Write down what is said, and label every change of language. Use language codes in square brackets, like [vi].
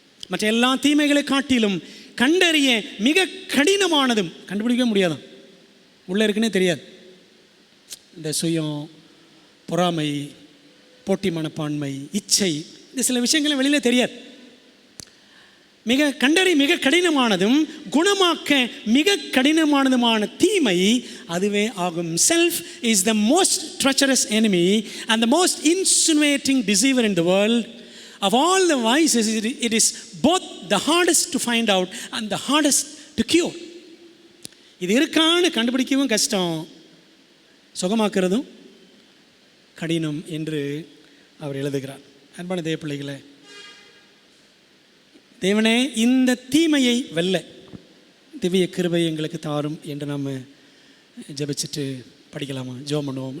[ta] மற்ற எல்லா தீமைகளை காட்டிலும் கண்டறிய மிக கடினமானதும், கண்டுபிடிக்க முடியாதான், உள்ளே இருக்குன்னே தெரியாது, இந்த சுயம், பொறாமை, போட்டி மனப்பான்மை, இச்சை, இந்த சில விஷயங்களை வெளியில் தெரியாது. மிக கடினமானதும் குணமாக்க மிக கடினமானதுமான தீமை அதுவே ஆகும். [en] Self is the most treacherous enemy and the most insinuating deceiver in the world. Of all the vices, it is both the hardest to find out and the hardest to cure. [ta] இது இருக்கான்னு கண்டுபிடிக்கவும் கஷ்டம், சுகமாக்குறதும் கடினம் என்று அவர் எழுதுகிறார். அன்பான தேவ பிள்ளைகளே, தேவனே இந்த தீமையை வெல்ல திவ்ய கிருபை எங்களுக்கு தாரும் என்று நாம் ஜெபிச்சுட்டு படிக்கலாமா? ஜெபம் பண்ணுவோம்.